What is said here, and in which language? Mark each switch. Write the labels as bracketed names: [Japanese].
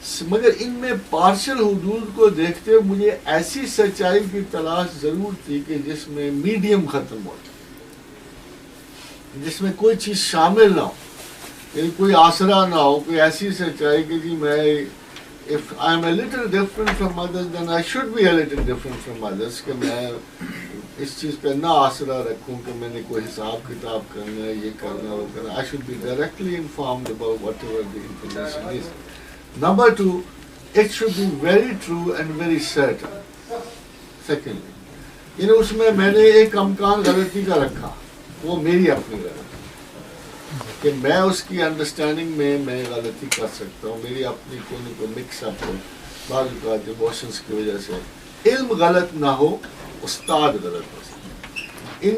[Hindi] मगर इनमें पार्शल हुदूद को देखते हुए मुझे ऐसी सच्चाई की तलाश ज़रूर थी कि जिसमें मीडियम ख़त्म हो, जिसमें कोई चीज़ शामिल ना हो, यानी कोई आसरा ना हो, कोई ऐसी सच्चाई कि जी मैं [English] if I am a little different from others [Hindi] then I should be a little different from others, कि मैं इस चीज़ पे ना आसरा रखूं कि मैंने कोई हिसाब किताब करना है, ये करना वो करना। [English] I should be directly informed about whatever the information is. Number 2, it should be very true and very certain. [Hindi] Secondly, यानी उसमें मैंने एक अमकान गलती का रखा, वो मेरी अपनी गलती कि मैं उसकी अंडरस्टैंडिंग में मैं गलती कर सकता हूँ, मेरी अपनी को मिक्स अप हो, बाज़ इमोशंस की वजह से इल्म गलत ना हो, उस्ताद गलत हो सकता।